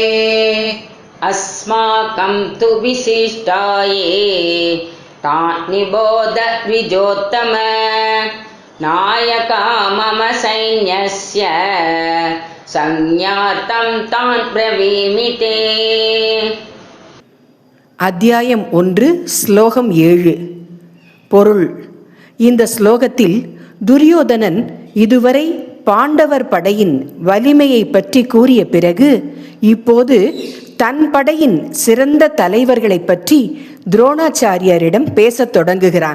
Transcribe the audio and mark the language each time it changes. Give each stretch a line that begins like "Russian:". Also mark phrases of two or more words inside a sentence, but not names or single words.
Sanskrit: अस्माकं तु विशिष्टाये तानि बोध द्विजोत्तम नायका मम सैन्यस्य संज्ञार्थं तान् ब्रवीमि ते।
Tamil: அத்தியாயம் 1 ஸ்லோகம் 7. பொருள். இந்த ஸ்லோகத்தில் துரியோதனன் இதுவரை பாண்டவர் படையின் வலிமையை பற்றி கூறிய பிறகு இப்போது தன் படையின் சிறந்த தலைவர்களை பற்றி துரோணாச்சாரியரிடம் பேசத் தொடங்குகிறான்.